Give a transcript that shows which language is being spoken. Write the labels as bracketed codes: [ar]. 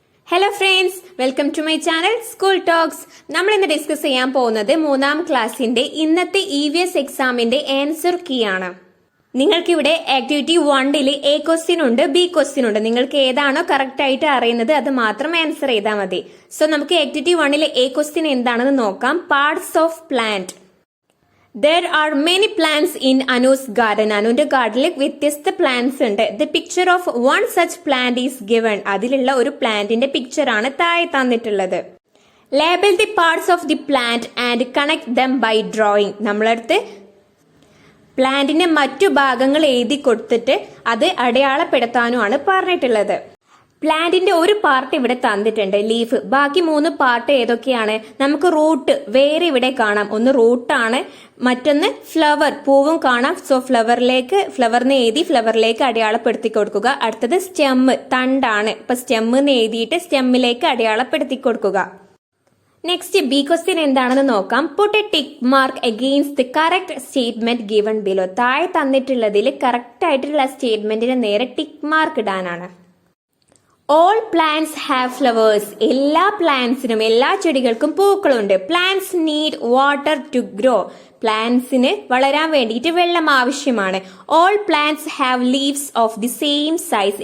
[ml] Hello friends, [en] welcome to my channel [ml] school talks. നമ്മൾ ഇന്ന് discuss ചെയ്യാൻ പോകുന്നത് 3ാം ക്ലാസ്സിന്റെ ഇന്നത്തെ EVS എക്സാമിന്റെ ആൻസർ കീ ആണ്. നിങ്ങൾക്കിവിടെ ആക്ടിവിറ്റി 1 A ക്വസ്റ്റ്യൻ ഉണ്ട്, B ക്വസ്റ്റ്യൻ ഉണ്ട്. നിങ്ങൾക്ക് ഏതാണോ കറക്റ്റ് ആയിട്ട് അറിയുന്നത് അത് മാത്രം ആൻസർ ചെയ്താൽ മതി. സോ നമുക്ക് ആക്ടിവിറ്റി 1 A ക്വസ്റ്റ്യൻ എന്താണെന്ന് നോക്കാം. [en] Parts of plant. There are many plants in Anu's garden. [ml] അനുവിന്റെ ഗാർഡനിൽ വ്യത്യസ്ത പ്ലാന്റ്സ് ഉണ്ട്. [en] The picture of one such plant is given. [ml] അതിലുള്ള ഒരു പ്ലാന്റിന്റെ പിക്ചർ ആണ് താഴെ തന്നിട്ടുള്ളത്. [en] Label the parts of the plant and connect them by drawing. [ml] നമ്മളടുത്ത് പ്ലാന്റിന്റെ മറ്റു ഭാഗങ്ങൾ എഴുതി കൊടുത്തിട്ട് അത് അടയാളപ്പെടുത്താനുമാണ് പറഞ്ഞിട്ടുള്ളത്. പ്ലാന്റിന്റെ ഒരു പാർട്ട് ഇവിടെ തന്നിട്ടുണ്ട്, ലീഫ്. ബാക്കി 3 പാർട്ട് ഏതൊക്കെയാണ്? നമുക്ക് റൂട്ട് വേറെ ഇവിടെ കാണാം. ഒന്ന് റൂട്ടാണ്, മറ്റൊന്ന് ഫ്ലവർ, പൂവും കാണാം. സോ ഫ്ലവറിന് എഴുതി ഫ്ലവറിലേക്ക് അടയാളപ്പെടുത്തി കൊടുക്കുക. അടുത്തത് സ്റ്റെമ്മ്, തണ്ടാണ്. ഇപ്പൊ സ്റ്റെമ്മിന്ന് എഴുതിയിട്ട് സ്റ്റെമ്മിലേക്ക് അടയാളപ്പെടുത്തി കൊടുക്കുക. [en] next B question [ml] എന്താണെന്ന് നോക്കാം. [en] Put a tick mark against the correct statement given below. [ml] താഴെ തന്നിട്ടുള്ളതിൽ കറക്റ്റ് ആയിട്ടുള്ള സ്റ്റേറ്റ്മെന്റിന് നേരെ tick mark ഇടാനാണ്. [en] All plants have flowers. [ml] എല്ലാ പ്ലാന്റ്സിനും, എല്ലാ ചെടികൾക്കും പൂക്കളുണ്ട്. [en] Plants need water to grow. [ml] പ്ലാന്റ്സിന് വളരാൻ വേണ്ടിയിട്ട് വെള്ളം ആവശ്യമാണ്. [en] All plants have leaves of the same size.